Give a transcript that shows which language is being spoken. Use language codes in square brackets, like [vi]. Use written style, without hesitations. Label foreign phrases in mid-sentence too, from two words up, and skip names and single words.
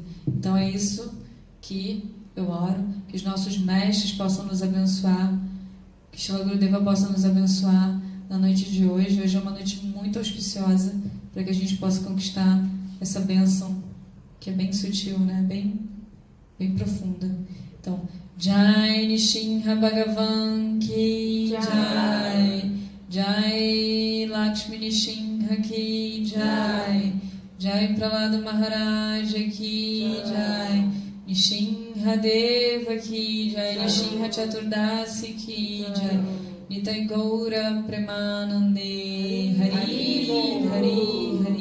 [pt] Então é isso que eu oro, que os nossos mestres possam nos abençoar, que Shila Gurudeva possa nos abençoar na noite de hoje. Hoje é uma noite muito auspiciosa para que a gente possa conquistar essa bênção que é bem sutil, né? Bem profunda. Então, [hi] जय नृसिंह भगवान की जय, जय लक्ष्मी नृसिंह की जय, जय प्रह्लाद महाराज की जय, नृसिंहदेव की जय, नृसिंह चतुर्दशी की जय, Nitai Gaura Premanande, Hari Hari.